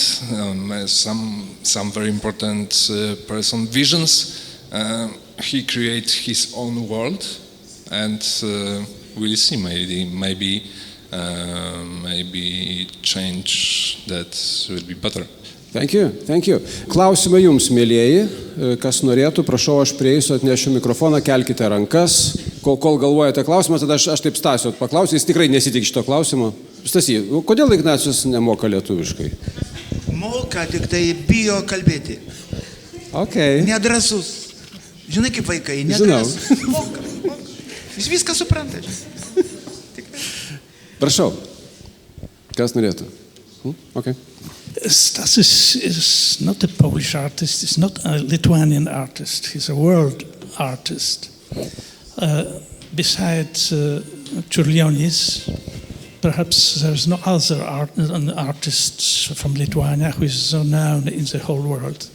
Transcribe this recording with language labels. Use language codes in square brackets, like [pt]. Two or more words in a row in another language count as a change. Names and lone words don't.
[en] Some very important person visions. He creates his own world, and we'll see. Maybe change that will be better. Thank you. [lt] Klausimai jums, mėlieji, kas norėtų, prašau, aš prieisiu, atnešiu mikrofoną, kelkite rankas. Kol galvojate klausimą, tada aš taip Stasio paklausiu, jis tikrai nesitik šito klausimo. Stasy, kodėl Ignacijus nemoka lietuviškai? Moka, tik tai bijo kalbėti. Okay. Nedrasus. Žinai, kaip vaikai, nedrasus. Moka. Jis viską supranta. Prašau. Kas norėtų? Okay. [en] Stasys is not a Polish artist, he's not a Lithuanian artist, he's a world artist. Besides Čiurlionis, perhaps there's no other artist from Lithuania who is so known in the whole world.